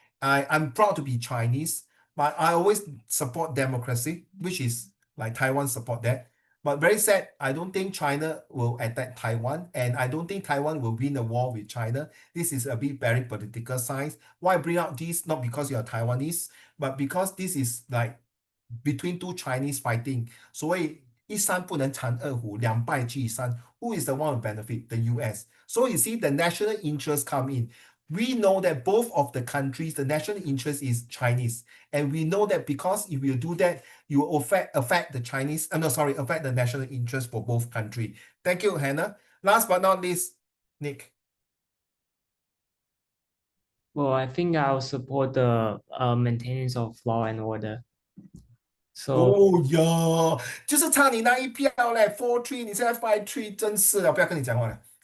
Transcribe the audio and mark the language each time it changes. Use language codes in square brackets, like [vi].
[en] I'm proud to be Chinese, but I always support democracy, which is like Taiwan support that. But very sad, I don't think China will attack Taiwan, and I don't think Taiwan will win a war with China. This is a bit very political science. Why I bring out this? Not because you're Taiwanese, but because this is like between two Chinese fighting. [zh] 所谓一山不能藏二虎，两败俱伤。 [en] Who is the one who benefit? The US. So you see the national interest come in. We know that both of the countries, the national interest is Chinese. And we know that because if you do that, you will affect the Chinese, affect the national interest for both countries. Thank you, Hannah. Last but not least, Nick. Well, I think I'll support the maintenance of law and order. So Oh yeah， [zh] 就是差你那一票嘞，4-3，你现在5-3，真是的，不要跟你讲话了。